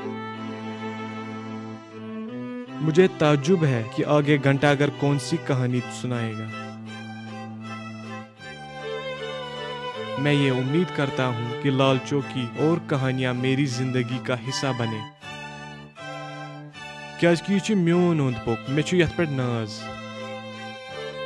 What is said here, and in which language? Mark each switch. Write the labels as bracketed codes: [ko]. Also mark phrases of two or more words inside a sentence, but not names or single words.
[hi] मुझे ताज्जुब है कि आगे घंटाघर कौन सी कहानी सुनाएगा। मैं ये उम्मीद करता हूँ कि लालचौक की और कहानियां मेरी जिंदगी का हिस्सा बने। [ks] क्या म्योन ओंद पोक मे छु यथ पे नाज।